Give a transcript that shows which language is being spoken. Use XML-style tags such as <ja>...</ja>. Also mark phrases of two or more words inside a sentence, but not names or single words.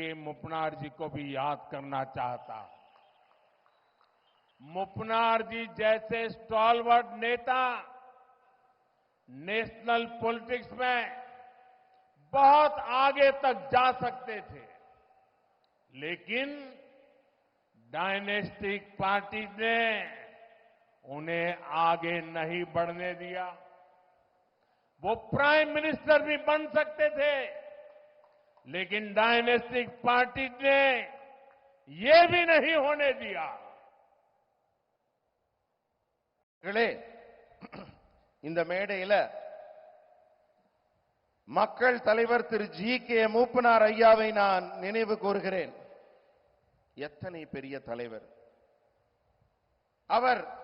<hi>मुपनार जी को भी याद करना चाहता। मुपनार जी जैसे स्टॉलवर्ड नेता</hi> <en>national politics</en> <hi>में बहुत आगे तक जा सकते थे, लेकिन</hi> <en>dynastic party</en> <hi>ने उन्हें आगे नहीं बढ़ने दिया। वो</hi> <en>prime minister</en> <hi>भी बन सकते थे, लेकिन</hi> <en>dynastic party</en> <hi>ने ये भी नहीं होने दिया।</hi> <ta>இந்த மேடையில மக்கள் தலைவர் திரு ஜி.கே. மூப்பனார் ஐயாவை நான் நினைவு கூறுகிறேன். எத்தனை பெரிய தலைவர் அவர்!</ta>